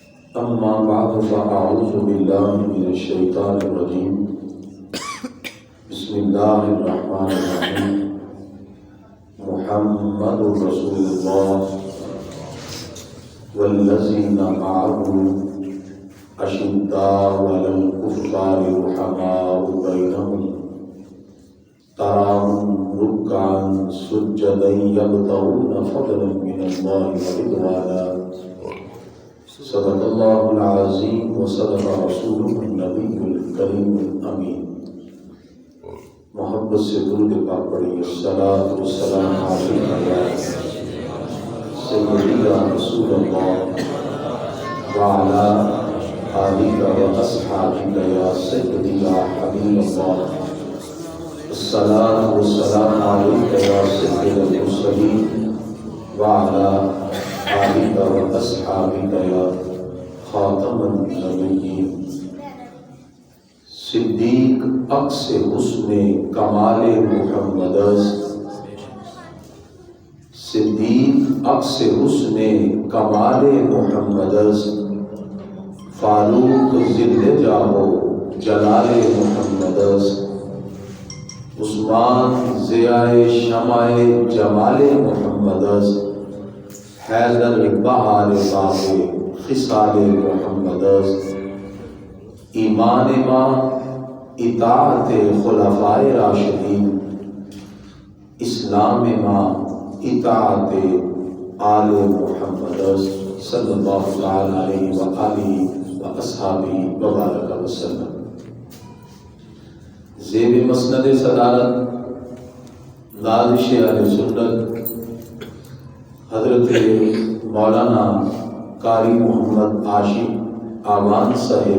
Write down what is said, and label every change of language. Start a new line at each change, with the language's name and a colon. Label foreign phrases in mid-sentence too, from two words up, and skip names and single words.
Arabic: أما بعد فأعوذ بالله من الشيطان الرجيم بسم الله الرحمن الرحيم محمد رسول الله والذين معه أشداء على الكفار رحماء بينهم تراهم ركعا سجدا يبتغون فضلا من الله ورضوانا صدق الله العظيم وصدق رسوله النبي الكريم الأمين.
Urdu: محبت سے درود پاک پڑھیے.
Arabic: الصلاۃ والسلام علیک یا سیدی یا رسول اللہ وعلی آلک واصحابک یا سیدی یا حبیب اللہ. الصلاۃ والسلام علیک یا سید المرسلین وعلی آلک واصحابک یا خاتم النبیین.
Persian: صدیق عکس حسن کمال محمد است، صدیق عکس حسن کمال محمد است، فاروق ذل جاہ جلال محمد است، عثمان ضیاء شمع جمال محمد است، حیدر بہار باغ خصال محمد است. ایمان ما اطاعت خلفائے راشدین، اسلام ما اطاعت آل محمد
Arabic: صلی اللہ علیہ وآلہ واصحابہ وبارک وسلم.
Urdu: زیب مسند صدارت نازش اہل سنت حضرت مولانا قاری محمد عاشق آوان صاحب